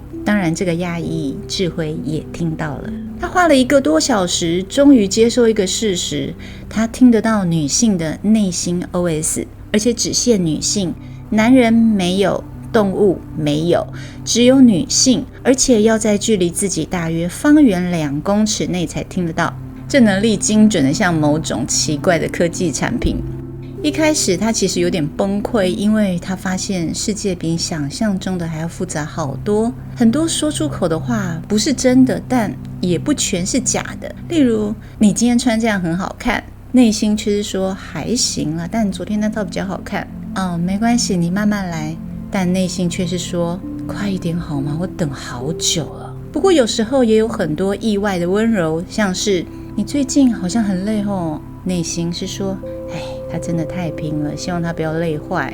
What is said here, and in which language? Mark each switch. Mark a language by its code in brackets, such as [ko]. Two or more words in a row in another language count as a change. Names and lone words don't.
[zh] 當然，這個訝異，智慧也聽到了。他花了1個多小時，終於接受一個事實：他聽得到女性的內心 OS， 而且只限女性，男人沒有，動物沒有，只有女性，而且要在距離自己大約方圓2公尺內才聽得到。這能力精準的像某種奇怪的科技產品。一開始他其實有點崩潰，因為他發現世界比想象中的還要複雜好多，很多說出口的話不是真的，但也不全是假的。例如，你今天穿這樣很好看，內心卻是說還行啦，但昨天那套比較好看。沒關係，你慢慢來。但內心卻是說快一點好嗎？我等好久了。不不過有時候也有很多意外的溫柔，像是你最近好像很累哦，內心是說他真的太拼了，希望他不要累壞。